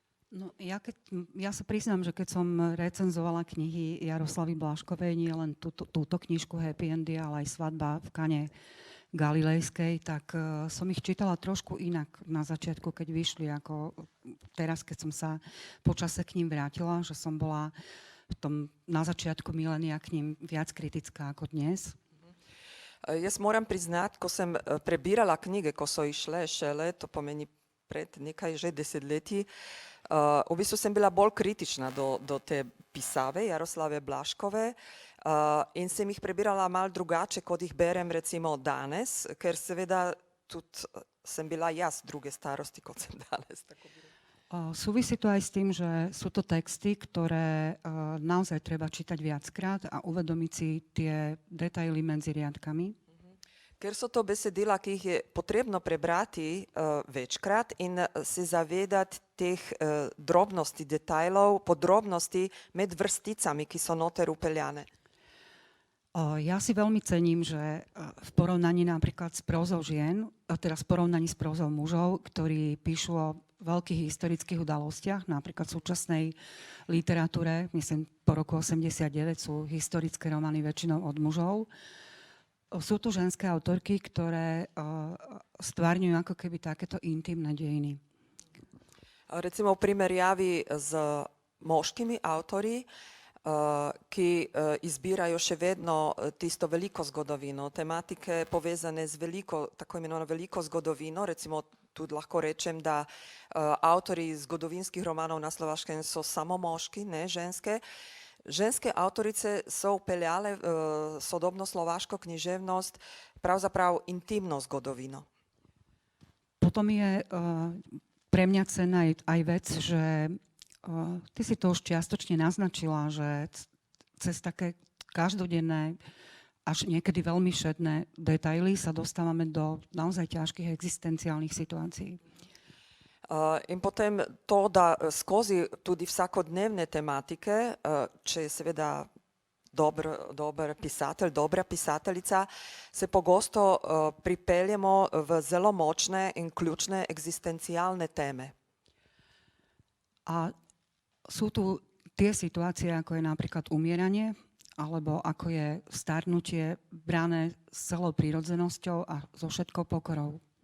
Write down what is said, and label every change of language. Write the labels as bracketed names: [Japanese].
[Slovak] No, ja sa priznám, že keď som recenzovala knihy Jaroslavy Blaškovej, nie len túto knižku Happy Endy, ale aj Svadba v Kane Galilejskej, tak som ich čítala trošku inak na začiatku, keď vyšli, ako teraz, keď som sa počase k ním vrátila, že som bola na začiatku milénia k ním viac kritická ako dnes. [Slovenian] Jaz moram priznati, ko sem prebirala knjige, ko so išle šele, to pomeni pred nekaj že desetletji, v bistvu sem bila bolj kritična do te pisave Jaroslave Blaškove, in sem jih prebirala malo drugače, kot jih berem recimo danes, ker seveda tudi sem bila jaz druge starosti, kot sem danes. [Slovak] Súvisí to aj s tým, že sú to texty, ktoré naozaj treba čítať viackrát a uvedomiť si tie detaily medzi riadkami. [Slovenian] Ker so to besedila, ki jih je potrebno prebrati večkrat in se zavedati teh drobnosti, detajlov, podrobnosti med vrsticami, ki so noter upeljane. [Slovak] Ja si veľmi cením, že v porovnaní napríklad s prózou žien, teda v porovnaní s prózou mužov, ktorí píšu o veľkých historických udalostiach, napríklad v súčasnej literatúre, myslím po roku 89 sú historické romány väčšinou od mužov. Sú tu ženské autorky, ktoré stvárňujú ako keby takéto intimné dejiny. [Slovenian] Recimo v primerjavi s moškimi avtorji, ki izbirajo še vedno tisto veliko zgodovino, tematike povezane z veliko, tako imenovano veliko zgodovino, recimo tudi lahko rečem, da avtori zgodovinskih romanov na Slovaškem so samo moški, ne ženske. Ženske avtorice so upeljale sodobno slovaško književnost pravzaprav intimno zgodovino. [Slovak] Potom je pre mňa cenná aj vec, že ty si to už čiastočne naznačila, že cez také každodenné, až niekedy veľmi všedné detaily sa dostávame do naozaj ťažkých existenciálnych situácií. [Slovenian] In potem to, da skozi tudi vsakodnevne tematike, če je seveda dober pisatelj, dobra pisateljica, se pogosto pripeljemo v zelo močne in ključne eksistencialne teme. [Slovak] A sú tu tie situácie, ako je napríklad umieranie, alebo ako je starnutie brané s celou prírodzenosťou a so všetkou pokorou.